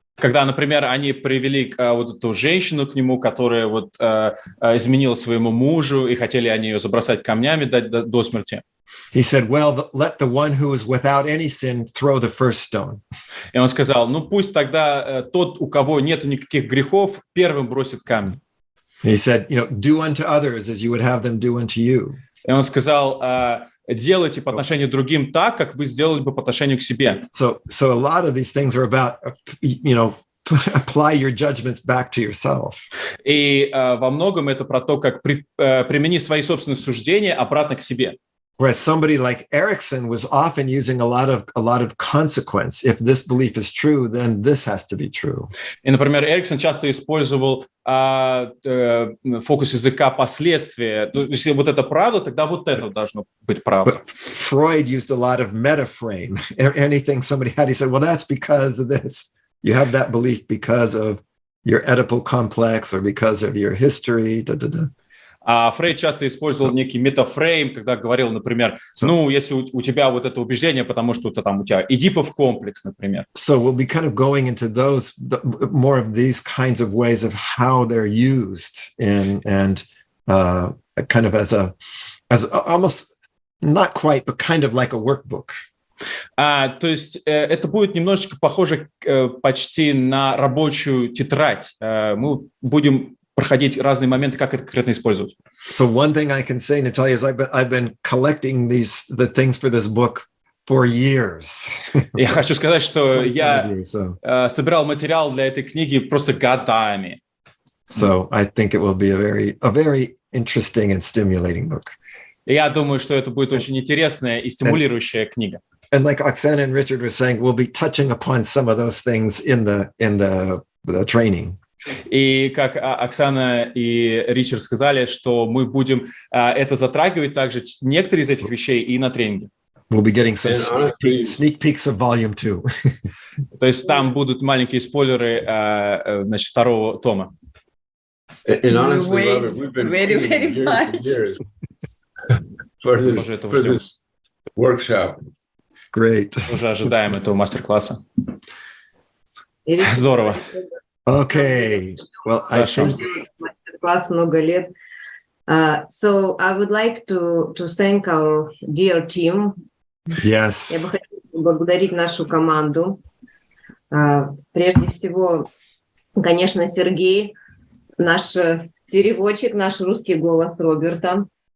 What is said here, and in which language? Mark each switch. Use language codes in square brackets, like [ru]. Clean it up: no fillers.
[ru] Когда, например, они привели вот эту женщину к нему, которая изменила своему мужу, и хотели они ее забросать камнями, дать до смерти. [en] He said, well, let the one who is without any sin throw the first stone. [ru] И он сказал, пусть тогда тот, у кого нет никаких грехов, первым бросит камень. [en] He said, do unto others as you would have them do unto you. [ru] И он сказал, делайте по отношению к другим так, как вы сделали бы по отношению к себе. [en] So a lot of these things are about, apply your judgments back to yourself. [ru] И во многом это про то, как применить свои собственные суждения обратно к себе. [en] Whereas somebody like Erickson was often using a lot of consequence. If this belief is true, then this has to be true. [ru] И, например, Эриксон часто использовал фокус языка последствия. То есть, если вот это правда, тогда вот это должно быть правда. [en] But Freud used a lot of metaframe. Anything somebody had, he said, well, that's because of this. You have that belief because of your Oedipal complex or because of your history. [ru] А Фрейд часто использовал некий метафрейм, когда говорил, например, ну, если у тебя вот это убеждение, потому что это там у тебя Эдипов комплекс, например. [en] So we'll be kind of going into those more of these kinds of ways of how they're used and kind of as almost not quite, but kind of like a workbook. [ru] То есть это будет немножечко похоже почти на рабочую тетрадь. Мы будем проходить разные моменты, как это конкретно использовать. [en] So one thing I can say, Natalia, is I've been collecting the things for this book for years. [ru] Я хочу сказать, что я собирал материал для этой книги просто годами. [en] So I think it will be a very interesting and stimulating book. [ru] Я думаю, что это будет очень интересная и стимулирующая книга. [en] And like Oksana and Richard were saying, we'll be touching upon some of those things in the training. [ru] И как Оксана и Ричард сказали, что мы будем это затрагивать также некоторые из этих вещей и на тренинге. [en] We'll be getting some sneak peeks of volume 2. [ru] То есть там будут маленькие спойлеры, значит, второго тома. [en] And honestly, Robert, we've been very years for this workshop. Great. [ru] Уже ожидаем этого мастер-класса. Здорово. [en] Okay. Well, I think [ru] мастер-класс много лет. [en] So I would like to thank our dear team. Yes. [ru] Я бы хотела поблагодарить нашу команду. Прежде всего, конечно, Сергей, наш переводчик, наш русский голос Роберта.